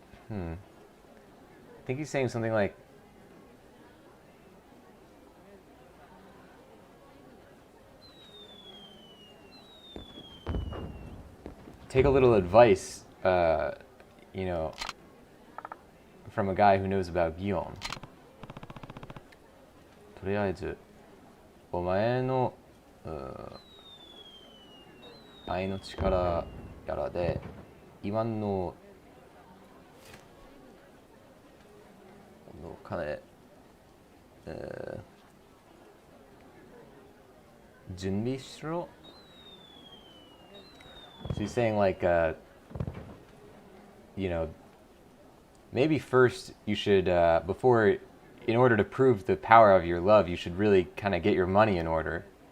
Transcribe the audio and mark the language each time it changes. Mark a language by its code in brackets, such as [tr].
[en] I think he's saying something like, take a little advice, you know, from a guy who knows about Gion. [ja] とりあえず、お前の、愛の力やらで、今の金、準備しろ。 [en] So he's saying, like, you know, maybe first you should, before, in order to prove the power of your love, you should really kind of get your money in order.